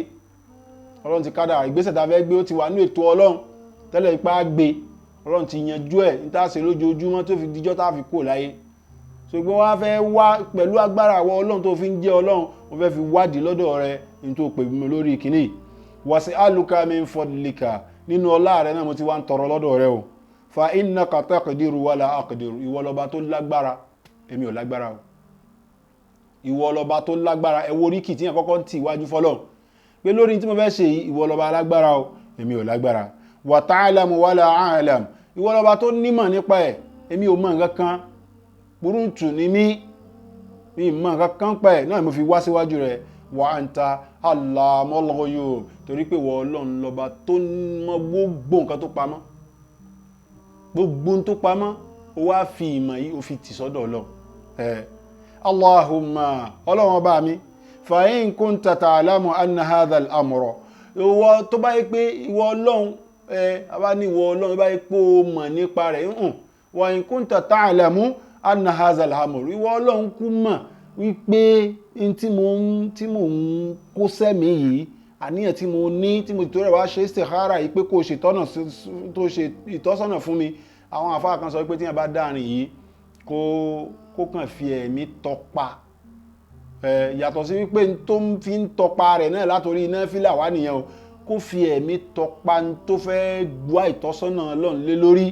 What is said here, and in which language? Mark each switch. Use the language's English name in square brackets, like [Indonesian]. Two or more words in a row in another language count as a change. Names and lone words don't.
[Yoruba] Ọlọ́run ti kádàrá ìgbésẹ̀ tá a fẹ́ gbé ó ti wà ní ètò Ọlọ́run tẹ́lẹ̀ ipá gbé, Ọlọ́run ti yanjú ẹ̀ ní tá a ṣe lójoojúmọ́ tó fi dijọ́ tá a fi kó láyé. ṣùgbọ́n wá fẹ́ wá pẹ̀lú agbára àwọn Ọlọ́run tó fi ń jẹ́ Ọlọ́run mo fẹ́ fi wádìí lọ́dọ̀ rẹ̀ ní tó pè mí lórí kìíní. [Arabic] وأسألك من فضلك, [Yoruba] nínú ọlá rẹ̀ náà mo ti wá ń tọrọ lọ́dọ̀ rẹ̀ o. [Arabic] فإنك تقدر ولا أقدر, [Yoruba] ìwọ lọba tó lágbára èmi ò lágbára o. ìwọ lọba tó lágbára, ẹ wo oríkì tí yẹn kọ́kọ́ ń tì wájú fọ́lọ́run pé lórí tí mo fẹ́ ṣe yìí ìwọ lọba lágbára o èmi ò lágbára. [Arabic] وتعلم ولا أعلم, [Yoruba] ìwọ lọba tó nímọ̀ nípa ẹ̀ èmi ò mọ̀ nǹkan kan, burúkú ni mí mọ̀ nǹkan kan pa ẹ̀ náà mo fi wá síwájú rẹ̀. [Arabic] وأنت علام الغيوب, [Yoruba] torí pé ìwọ Ọlọ́run lọba tó mọ̀ gbogbo nǹkan tó pamọ́, gbogbo tó pamọ́ ó wá fi ìmọ̀ yìí ó fi tì sọ́dọ̀ Ọlọ́run. Allahumma, Ọlọ́run ọba mi, [Arabic] فإن كنت تعلم أن هذا الأمر, [Yoruba] ìwọ tó bá yẹ pé ìwọ Ọlọ́run àbá ní ìwọ Ọlọ́run bá yẹ pé ó mọ̀ nípa rẹ̀ [Arabic] وإن كنت تعلم أن هذا الأمر, [Yoruba] ìwọ Ọlọ́run kú mọ̀ wípé tí mo ń kó sẹ́mi yìí, àníyàn tí mo ní tí mo tó rẹ̀ wá ṣe istikhara yìí pé kó ṣe ìtọ́sọ́nà fún mi. àwọn àfáà kan sọ pé tí yẹn bá dáàrin yìí kó kàn fi ẹ̀mí tọpa, yàtọ̀ sí wípé tó fi ń tọpa rẹ̀ náà látorí iná fílà wá nìyẹn o, kó fi ẹ̀mí tọpa tó fẹ́ wá ìtọ́sọ́nà Ọlọ́run lé lórí.